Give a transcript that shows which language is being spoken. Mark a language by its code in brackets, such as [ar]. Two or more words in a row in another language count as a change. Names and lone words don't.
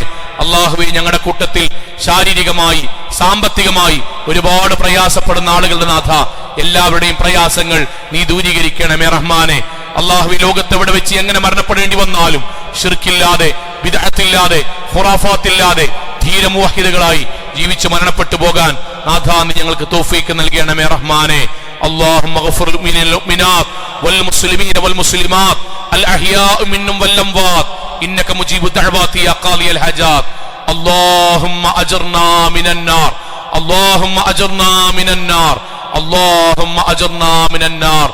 [ml] അള്ളാഹുവേ ഞങ്ങളുടെ കൂട്ടത്തിൽ ശാരീരികമായി സാമ്പത്തികമായി ഒരുപാട് പ്രയാസപ്പെടുന്ന ആളുകളുടെ നാഥ എല്ലാവരുടെയും പ്രയാസങ്ങൾ നീ ദൂരീകരിക്കണമേ റഹ്മാനെ. അള്ളാഹുവേ ലോകത്തെവിടെ വെച്ച് എങ്ങനെ മരണപ്പെടേണ്ടി വന്നാലും ശിർക്കില്ലാതെ, ബിദ്അത്തില്ലാതെ, ഖുറാഫാത്തില്ലാതെ ധീരമുവഹിദുകളായി ജീവിച്ച് മരണപ്പെട്ടു പോകാൻ നാഥ നീ ഞങ്ങൾക്ക് തൗഫീഖ് നൽകണമേ റഹ്മാനെ. [ar] اللهم اغفر للمؤمنات والمسلمين والمسلمات الأحياء منهم والأموات إنك مجيب الدعوات يا قاضي الحاجات. اللهم أجرنا من النار، اللهم أجرنا من النار، اللهم أجرنا من النار.